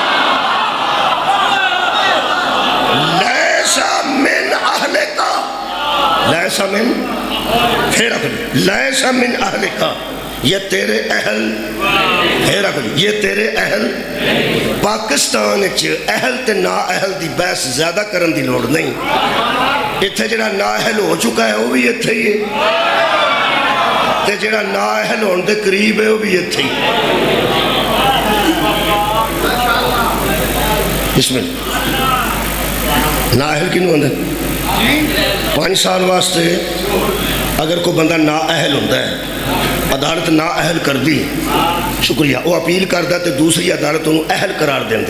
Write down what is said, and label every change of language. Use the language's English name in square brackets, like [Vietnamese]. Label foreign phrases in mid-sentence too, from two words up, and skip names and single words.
[Arabic] لیس من اہلک، لیس من، پھر لیس من اہلک، [Urdu] یہ تیرے اہل، یہ تیرے اہل. [Punjabi] پاکستان اہل تے نا اہل دی بحث زیادہ کرن دی لوڑ نہیں. اتھے جڑا نا اہل ہو چکا ہے وہ بھی اتھے ہی ہے، تے جڑا نا اہل ہون دے قریب ہے وہ بھی اتھے ہی. [Arabic] بسم اللہ. [Punjabi] نا اہل کنوں اندر 5 سال واسطے اگر کوئی بندہ نا اہل ہوتا ہے، عدالت نا اہل کر دی، شکریہ، وہ اپیل کرتا تو دوسری عدالت انہوں اہل قرار دینی.